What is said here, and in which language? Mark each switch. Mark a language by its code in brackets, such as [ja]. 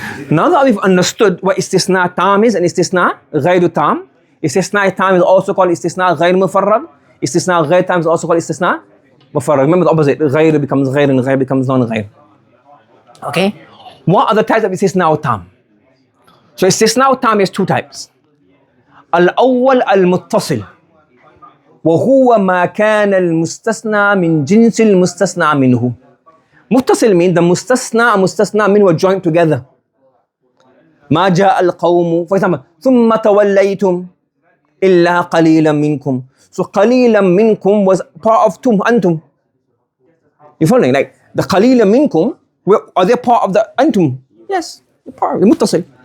[en] Now that we've understood what istisna tam is and istisna ghayru tam, istisna tam is also called istisna ghayr mufarrag. Istisna ghayr tam is also called istisna mufarrag. Remember the opposite. Ghayr becomes ghayr and ghayr becomes non-ghayr. Okay? What are the types of istisna tam? So istisna tam is two types. [ar] Al-awwal al-muttasil. وهو ما كان المستثنى من جنس المستثنى منه. [en] Muttasil means the mustasna and mustasna min were joined together. [ar] ما جاء القوم. [en] For example, [ar] ثم توليتم إلا قليلا منكم. [en] So [ar] قليلا منكم [en] was part of tum, antum. You following? Like the [ar] قليلا منكم, [en] are they part of the antum? Yes, they're part of the muttasil.